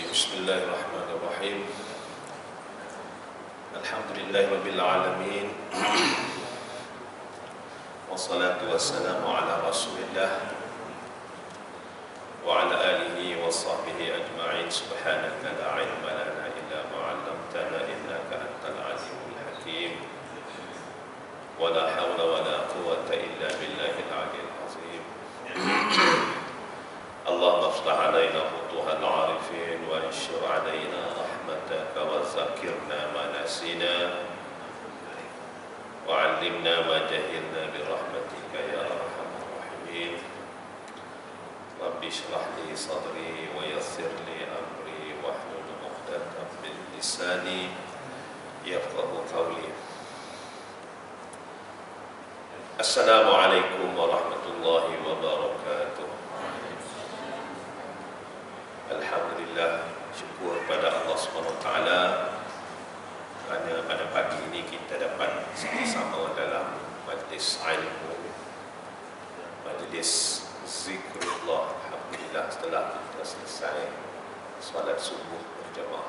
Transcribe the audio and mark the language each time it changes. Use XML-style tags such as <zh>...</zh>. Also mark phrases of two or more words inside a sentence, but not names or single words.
<ar>بسم الله الرحمن الرحيم. الحمد لله رب العالمين. والصلاة والسلام على رسول الله وعلى آله وصحبه أجمعين. سبحانك لا علم لنا إلا ما علمتنا إنك أنت العليم الحكيم. ولا حول ولا قوة إلا بالله العلي العظيم. اللهم افتح علينا فتوح العارفين وانشر علينا رحمتك وذكرنا ما نسينا وعلمنا ما جهلنا برحمتك يا أرحم الراحمين. رب اشرح لي صدري ويسر لي أمري واحلل عقدة من لساني يفقهوا قولي. السلام عليكم ورحمة الله وبركاته.</ar> <ms>Alhamdulillah, syukur pada Allah SWT kerana pada pagi ini kita dapat sama-sama dalam majlis ilmu, majlis zikrullah. Alhamdulillah, setelah kita selesai solat subuh berjamaah.</ms>